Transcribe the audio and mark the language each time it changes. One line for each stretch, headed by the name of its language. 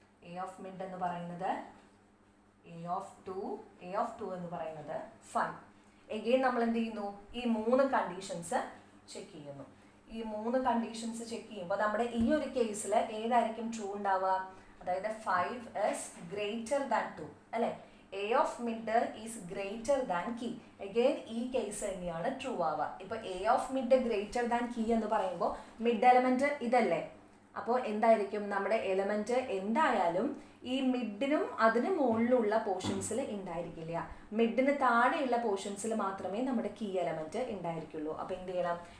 Malayalam: A of mid എന്ന് പറയുന്നത് A of 2 എന്ന് പറയുന്നത് 5. എഗെയിൻ നമ്മൾ എന്ത് ചെയ്യുന്നു? ഈ 3 കണ്ടീഷൻസ് ചെക്ക് ചെയ്യുന്നു. ഈ 3 കണ്ടീഷൻസ് ചെക്ക് ചെയ്യുമ്പോൾ നമ്മുടെ ഈ ഒരു കേസിൽ ഏതായിരിക്കും ട്രൂ ഉണ്ടാവുക? അതായത്
English: 5 is greater than 2
Malayalam: അല്ലെ?
English: A of mid is greater than key. Again
Malayalam: ഈ കേസ് തന്നെയാണ് ട്രൂ ആവുക. ഇപ്പൊ A of mid greater than key എന്ന് പറയുമ്പോൾ മിഡ് എലമെന്റ് ഇതല്ലേ? അപ്പോൾ എന്തായിരിക്കും? നമ്മുടെ എലമെന്റ് എന്തായാലും ഈ മിഡിനും അതിന് മുകളിലുള്ള പോർഷൻസിൽ ഉണ്ടായിരിക്കില്ല. മിഡിന് താഴെയുള്ള പോർഷൻസിൽ മാത്രമേ നമ്മുടെ കീ എലമെന്റ് ഉണ്ടായിരിക്കുള്ളൂ. അപ്പൊ എന്ത് ചെയ്യണം?